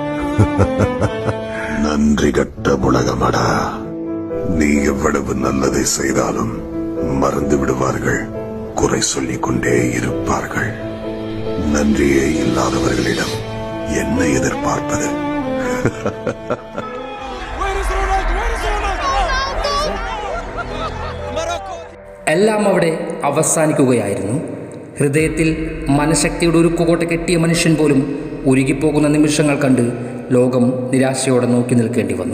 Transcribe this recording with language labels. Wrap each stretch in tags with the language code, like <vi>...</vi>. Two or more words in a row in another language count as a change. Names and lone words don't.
<ta>நன்றி கட்ட உலகமடா. நீ எவ்வளவு நல்லதை செய்தாலும் மறந்து விடுவார்கள், குறை சொல்லிக் கொண்டே இருப்பார்கள். நன்றியே இல்லாதவர்களிடம் என்ன எதிர்பார்ப்பது?</ta> <ml>എല്ലാം അവിടെ അവസാനിക്കുകയായിരുന്നു. ഹൃദയത്തിൽ മനഃശക്തിയുടെ ഒരു കോട്ട കെട്ടിയ മനുഷ്യൻ പോലും ഉരുകിപ്പോകുന്ന നിമിഷങ്ങൾ കണ്ട് ലോകം നിരാശയോടെ നോക്കി നിൽക്കേണ്ടി വന്നു.</ml>